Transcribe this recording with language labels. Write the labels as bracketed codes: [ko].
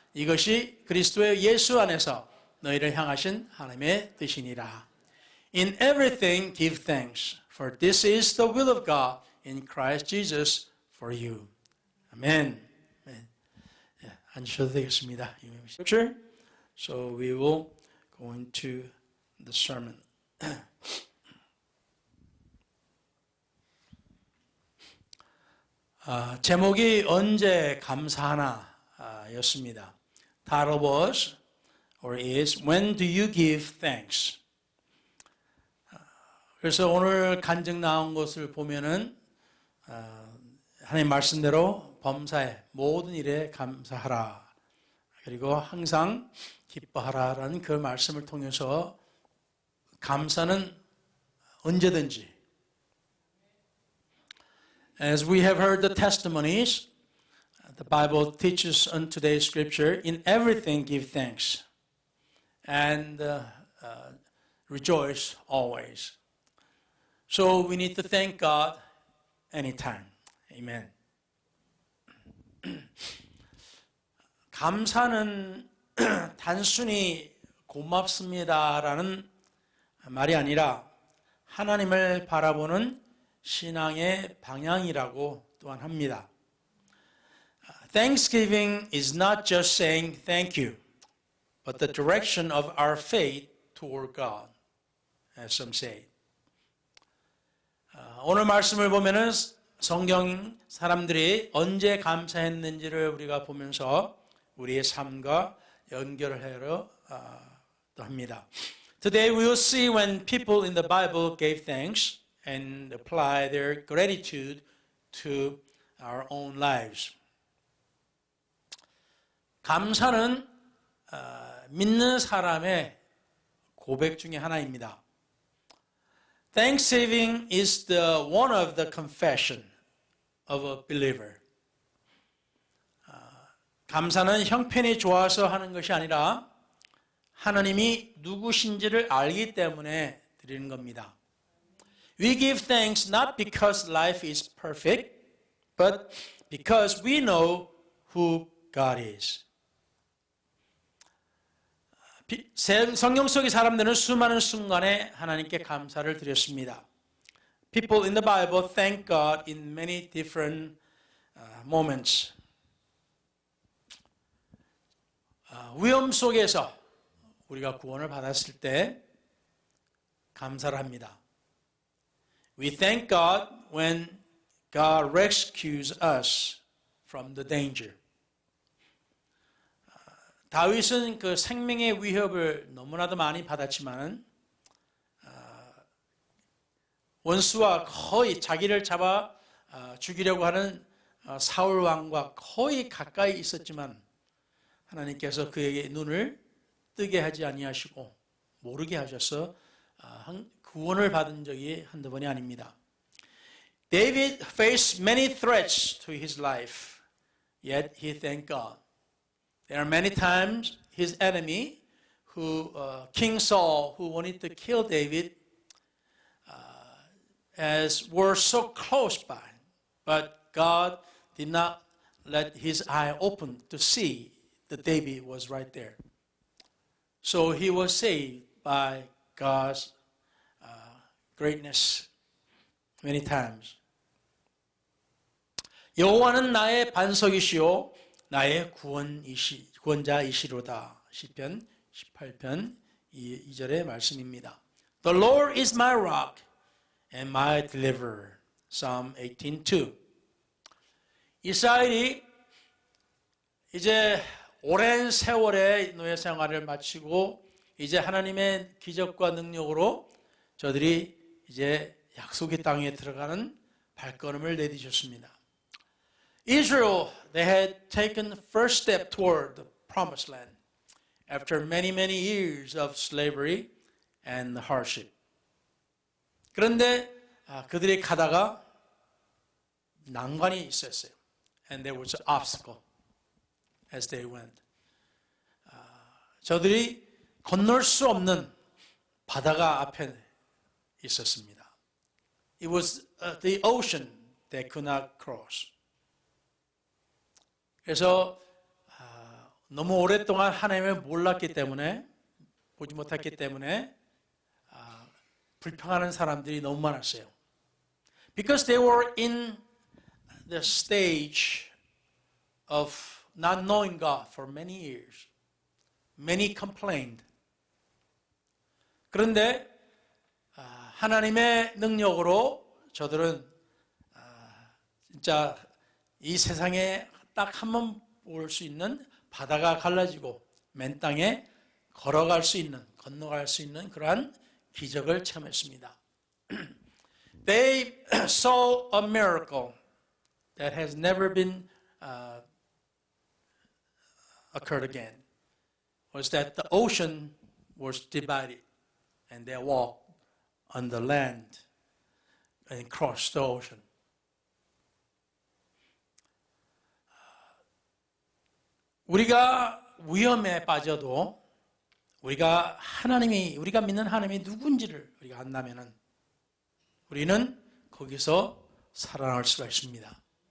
[ko] 이것이 그리스도의 예수 안에서 너희를 향하신 하나님의 뜻이니라. [en] In everything give thanks, for this is the will of God in Christ Jesus for you. [ko] 아멘. 앉으셔도 되겠습니다. Scripture. [en] So we will go into the sermon. [ko] 제목이 언제 감사하나 였습니다. [en] Title was or is When do you give thanks? [ko] 그래서 오늘 간증 나온 것을 보면은 하나님 말씀대로 범사에 모든 일에 감사하라. 그리고 항상 기뻐하라라는 그 말씀을 통해서 감사는 언제든지 [en] As we have heard the testimonies, the Bible teaches on today's scripture, in everything give thanks and rejoice always. So we need to thank God anytime. Amen. [ko] 감사는 단순히 고맙습니다라는 말이 아니라 하나님을 바라보는 신앙의 방향이라고 또한 합니다. [en] Thanksgiving is not just saying thank you, but the direction of our faith toward God, as some say. [ko] 오늘 말씀을 보면은 성경 사람들이 언제 감사했는지를 우리가 보면서 우리의 삶과 연결을 하려 합니다. [en] Today we will see when people in the Bible gave thanks and apply their gratitude to our own lives. [ko] 감사는 믿는 사람의 고백 중에 하나입니다. [en] Thanksgiving is one of the confession of a believer. [ko] 감사는 형편이 좋아서 하는 것이 아니라 하나님이 누구신지를 알기 때문에 드리는 겁니다. [en] We give thanks not because life is perfect, but because we know who God is. [ko] 성경 속의 사람들은 수많은 순간에 하나님께 감사를 드렸습니다. [en] People in the Bible thank God in many different moments. [ko] 위험 속에서 우리가 구원을 받았을 때 감사를 합니다. [en] We thank God when God rescues us from the danger. [ko] 다윗은 그 생명의 위협을 너무나도 많이 받았지만 원수와 거의 자기를 잡아 죽이려고 하는 사울 왕과 거의 가까이 있었지만 하나님께서 그에게 눈을 뜨게 하지 아니하시고 모르게 하셔서 구원을 받은 적이 한두 번이 아닙니다. [en] David faced many threats to his life, yet he thanked God. There are many times his enemy, King Saul, who wanted to kill David, as were so close by, but God did not let his eye open to see that David was right there. So he was saved by God's greatness many times. [ko] 여호와는 나의 반석이시오 나의 구원자이시로다. 시편 18편 2절의 말씀입니다. [en] The Lord is my rock and my deliverer. Psalm 18:2. [ko] 이스라엘이 이제 오랜 세월의 노예 생활을 마치고 이제 하나님의 기적과 능력으로 저들이 이제 약속의 땅에 들어가는 발걸음을 내디뎠습니다. [en] Israel, they had taken the first step toward the promised land after many years of slavery and hardship. [ko] 그런데 그들이 가다가 난관이 있었어요. [en] And there was an obstacle as they went. [ko] 저들이 건널 수 없는 바다가 앞에 있었습니다. [en] It was the ocean they could not cross. [ko] 그래서 너무 오랫동안 하나님을 몰랐기 때문에, 보지 못했기 때문에 불평하는 사람들이 너무 많았어요. [en] Because they were in the stage of not knowing God for many years. Many complained. [ko] 그런데 하나님의 능력으로 저들은 진짜 이 세상에 딱 한 번 볼 수 있는 바다가 갈라지고 맨 땅에 걸어갈 수 있는, 건너갈 수 있는 그러한 기적을 체험했습니다. [en] They saw a miracle that has never been occurred again. Was that the ocean was divided and they walked on the land and crossed the ocean. [ko] 우리가 위험에 빠져도 우리가 믿는 하나님이 누군지를 우리가 안다면은 우리는 거기서 살아날 수가 있습니다.